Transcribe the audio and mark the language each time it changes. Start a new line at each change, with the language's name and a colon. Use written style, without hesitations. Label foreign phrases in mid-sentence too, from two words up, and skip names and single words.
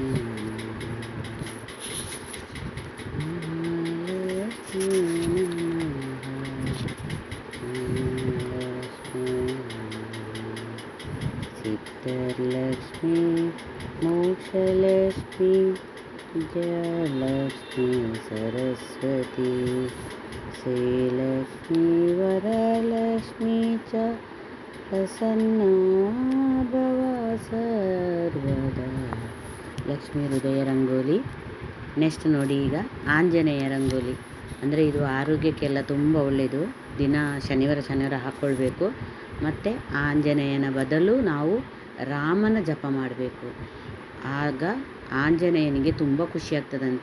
Sanskrit: सिद्धलक्ष्मी मोक्षलक्ष्मी जयलक्ष्मी सरस्वती श्रीलक्ष्मी वरलक्ष्मी च प्रसन्ना भव सर्वदा.
Kannada: ಲಕ್ಷ್ಮೀ ಹೃದಯ ರಂಗೋಲಿ. ನೆಕ್ಸ್ಟ್ ನೋಡಿ ಈಗ ಆಂಜನೇಯ ರಂಗೋಲಿ. ಅಂದರೆ ಇದು ಆರೋಗ್ಯಕ್ಕೆಲ್ಲ ತುಂಬ ಒಳ್ಳೆಯದು. ದಿನ ಶನಿವಾರ ಹಾಕ್ಕೊಳ್ಬೇಕು. ಮತ್ತು ಆಂಜನೇಯನ ಬದಲು ನಾವು ರಾಮನ ಜಪ ಮಾಡಬೇಕು. ಆಗ ಆಂಜನೇಯನಿಗೆ ತುಂಬ ಖುಷಿಯಾಗ್ತದಂತೆ.